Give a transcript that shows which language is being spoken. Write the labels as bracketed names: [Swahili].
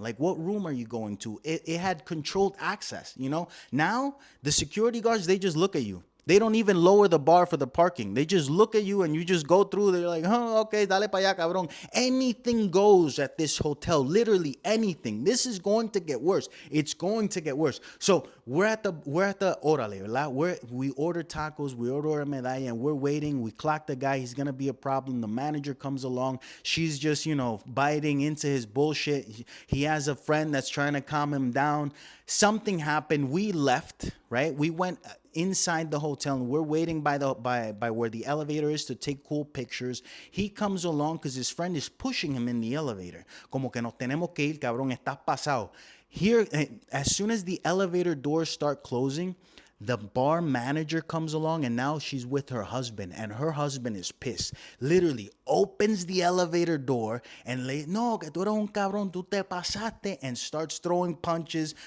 [English] Like, what room are you going to? It had controlled access, you know? Now, the security guards, they just look at you. They don't even lower the bar for the parking. They just look at you and you just go through. They're like, oh, okay, [Spanish] dale pa allá, cabrón. [English] Anything goes at this hotel, literally anything. This is going to get worse. It's going to get worse. So we're at the Orale, ¿verdad? We order tacos, we order a medalla, and we're waiting. We clock the guy. He's going to be a problem. The manager comes along. She's just, biting into his bullshit. He has a friend that's trying to calm him down. Something happened. We left, right? We went inside the hotel and we're waiting by where the elevator is to take cool pictures. He comes along because his friend is pushing him in the elevator. [Spanish] Como que nos tenemos que ir, cabrón, estás pasado. [English] Here, as soon as the elevator doors start closing, the bar manager comes along and now she's with her husband and her husband is pissed. Literally opens the elevator door and no, [Spanish] que tú eres un cabrón, tú te pasaste, [English] and starts throwing punches.